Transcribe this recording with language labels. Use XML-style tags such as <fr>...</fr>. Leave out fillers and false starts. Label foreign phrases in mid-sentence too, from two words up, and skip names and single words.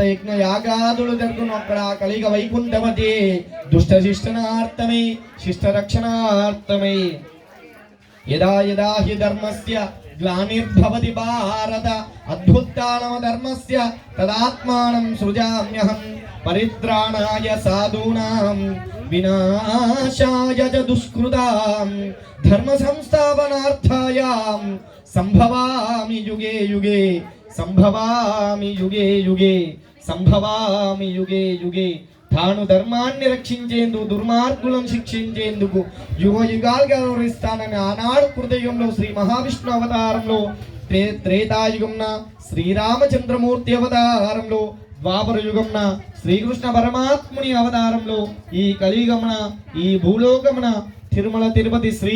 <te>యజ్ఞ యాగాదులు జరుగును, అక్కడ కలిగ వైకుంఠపతి దుష్ట శిష్టనార్థమై శిష్ట</te> <sa>రక్షణార్థమై యదా యదా హి ధర్మస్య గ్లానిర్భవతి భారత అద్భుత్తానమ ధర్మస్య తదాత్మానం సృజామ్యహం పరిత్రాణాయ సాధూనాం వినాశాయ చ దుష్కృతాం ధర్మ సంస్థాపనార్థాయ సంభవామి యుగే యుగే సంభవామి యుగే యుగే సంభవామి యుగే యుగే.</sa> <te>తాను ధర్మాన్ని రక్షించేందుకు దుర్మార్గులను శిక్షించేందుకు యుగ యుగాలుగా గౌరవిస్తానని ఆనాడు హృదయంలో శ్రీ మహావిష్ణు అవతారంలో, త్రేతాయుగంన శ్రీరామచంద్రమూర్తి అవతారంలో, ద్వాపర యుగంన శ్రీకృష్ణ పరమాత్ముని అవతారంలో, ఈ కలియుగమున ఈ భూలోకమున తిరుమల తిరుపతి శ్రీ</te>